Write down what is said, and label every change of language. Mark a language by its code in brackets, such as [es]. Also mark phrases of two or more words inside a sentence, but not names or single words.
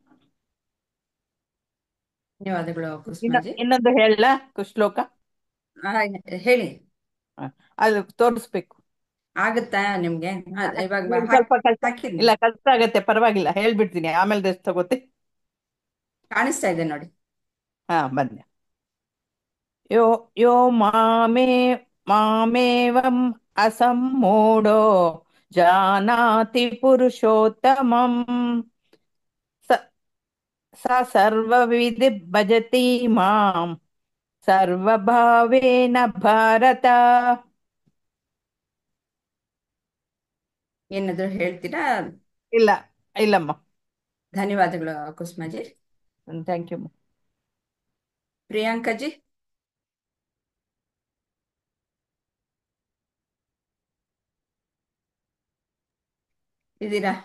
[kn] ಧನ್ಯವಾದಗಳು ಕುಸುಮಾಜಿ. ಇನ್ನೊಂದು ಹೇಳ ಶ್ಲೋಕ. ಹೇಳಿ. ಅದು ತೋರಿಸ್ಬೇಕು. ಆಗುತ್ತಾ ನಿಮ್ಗೆ? ಇವಾಗ ಸ್ವಲ್ಪ ಕಷ್ಟ ಹಾಕಿದ್ನಿ, ಇಲ್ಲ, ಕಷ್ಟ ಆಗತ್ತೆ, ಪರವಾಗಿಲ್ಲ, ಹೇಳ್ಬಿಡ್ತೀನಿ, ಆಮೇಲೆ ರೆಸ್ಟ್ ತಗೋತೆ. ಕಾಣಿಸ್ತಾ ಇದೆ ನೋಡಿ. ಬಂದೆ. [sa] ಯೋ ಯೋ ಮಾಮೇವಂ ಅಸಮ್ಮೂಢೋ ಜಾನಾತಿ ಪುರುಷೋತ್ತಮಂ ಸ ಸರ್ವವಿದ್ ಭಜತಿ ಮಾಂ ಸರ್ವಭಾವೇನ ಭಾರತ. [kn] ಏನಾದ್ರು ಹೇಳ್ತೀರಾ? ಇಲ್ಲ, ಇಲ್ಲಮ್ಮ. ಧನ್ಯವಾದಗಳು ಕುಸುಮಾಜಿ. [en] thank you. [kn] ಪ್ರಿಯಾಂಕಾಜಿ, ಇದ್ದೀರಾ?